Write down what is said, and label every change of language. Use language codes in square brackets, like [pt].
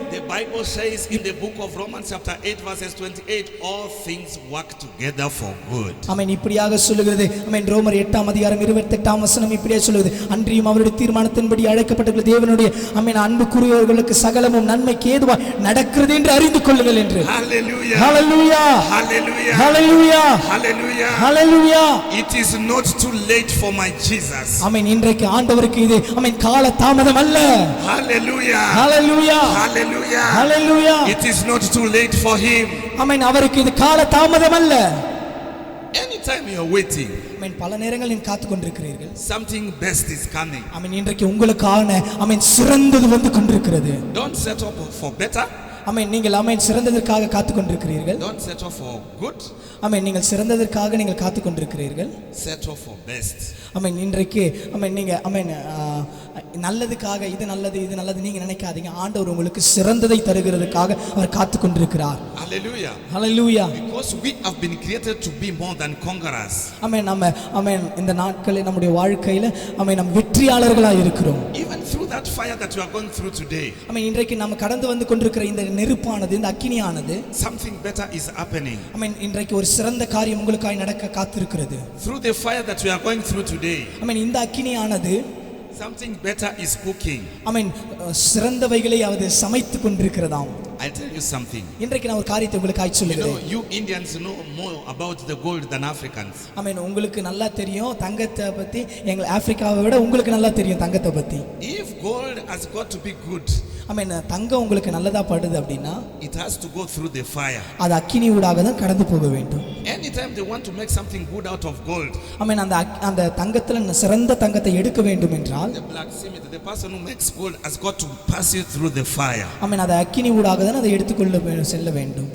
[en] The Bible says in the book of Romans chapter 8 verses 28, all things work together for good. [ta] ஆமென். இப்படியாக சொல்லுகிறது. ஆமென். ரோமர் 8 அதிகாரம் 28 வசனம் இப்படியே சொல்லுகிறது. அன்றியும் அவருடைய தீர்மானத்தின்படி அழைக்கப்பட்ட தேவனுடைய ஆமென் அன்புக்குரியவர்களுக்கு சகலமும் நன்மைக்கு ஏதுவாய் நடக்கிறது என்று அறிந்து கொள்ளுங்கள் என்று. [en] Hallelujah. [ta] Hallelujah. [en] Hallelujah. [ta] Hallelujah. [en] Hallelujah. [ta] Hallelujah. [en] It is not too late for my Jesus. [ta] ஆமென். இன்றைக்கு ஆண்டவருக்கு இது ஆமென் கால தாமதம் அல்ல. [en] Hallelujah. [ta] Hallelujah. [en] Hallelujah. [ta] Hallelujah. [en] It is not too late for him. [ta] ஆமென். அவருக்கு இது கால தாமதம் அல்ல. [en] Anytime you are waiting, [ta] ஆமென். பல நேரங்கள் நீங்க காத்து கொண்டிருக்கிறீர்கள். [en] something best is coming. [ta] ஆமென். இன்றைக்கு உங்களுக்கான ஆமென் சிறந்தது வந்து கொண்டிருக்கிறது. [en] Don't settle for better. [ta] ஆமென். நீங்கள் ஆமென் சிறந்ததற்காக காத்து கொண்டிருக்கிறீர்கள். [en] Don't settle for good. [ta] ஆமென். நீங்கள் சிறந்ததற்காக நீங்கள் காத்து கொண்டிருக்கிறீர்கள். [en] Settle for best. [ta] ஆமென். இன்றைக்கு ஆமென் நீங்க ஆமென் நல்லதுக்காக இது நல்லது நீங்க நினைக்காதீங்க. ஆண்டவர் உங்களுக்கு சிறந்ததை தருகிறதுக்காக அவர் காத்து கொண்டிருக்கிறார். [en] Hallelujah. [ta] Hallelujah. [en] Because we have been created to be more than conquerors. [ta] ஆமென். ஆமென் இந்த நாட்களில் நம்முடைய வாழ்க்கையில ஆமென் நாம் வெற்றியாளர்களாக இருக்கிறோம். [en] Even through that fire that you are going through today, [ta] ஆமென். இன்றைக்கு நம்ம கடந்து வந்து கொண்டிருக்கிற இந்த நெருப்பானது இந்த அக்கினியானது [en] something better is happening. [ta] ஆமென். இன்றைக்கு ஒரு சிறந்த காரியம் உங்களுக்காய் நடக்க காத்திருக்கிறது. [en] Through the fire that we are going through today, [ta] ஆமென். இந்த அக்கினியானது [en] something better is cooking. [ta] ஆமென் சிறந்தவைகளை அது சமைத்து கொண்டிருக்கிறதாம். [en] I tell you something. [ta] இன்றைக்கு நான் ஒரு காரியத்தை உங்களுக்காய் [en] You know, [ta] சொல்லுகிறேன். [en] you Indians know more about the gold than Africans. [ta] ஆமென். உங்களுக்கு நல்லா தெரியும் தங்கத்தை பத்தி. எங்க ஆப்பிரிக்காவை விட உங்களுக்கு நல்லா தெரியும் தங்கத்தை பத்தி. [en] If gold has got to be good, [ta] ஆமென். தங்கம் உங்களுக்கு நல்லதா படுது அப்படின்னா [en] it has to go through the fire. [ta] அது அக்கினி ஊடாக தான் கடந்து போக வேண்டும். [en] Anytime they want to make something good out of gold, [ta] ஆமென். அந்த தங்கத்துல சிறந்த தங்கத்தை எடுக்க வேண்டும் என்றால் [en] the blacksmith, the person who makes gold, has got to pass it through the fire. [ta] ஆமென். அது அக்கினி ஊடாக தான் அதை எடுத்துக்கொள்ள செல்ல வேண்டும்.